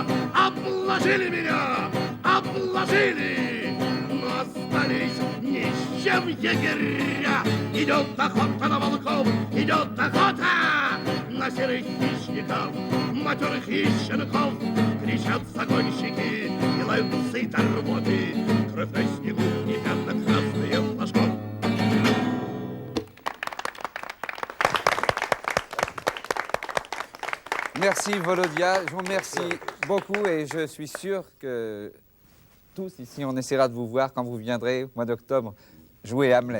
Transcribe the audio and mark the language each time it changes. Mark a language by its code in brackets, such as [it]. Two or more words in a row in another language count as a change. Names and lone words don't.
[ru] Обложили меня, обложили, но остались ни с чем егеря. Идет охота на волков, идет охота на серых хищников, матерых и щенков. Кричат загонщики и лают псы до работы, кровь на снегу и пятна красные флажков. [fr] Merci Volodia, je vous remercie beaucoup et je suis sûr que tous ici, on essaiera de vous voir quand vous viendrez au mois d'octobre jouer Hamlet.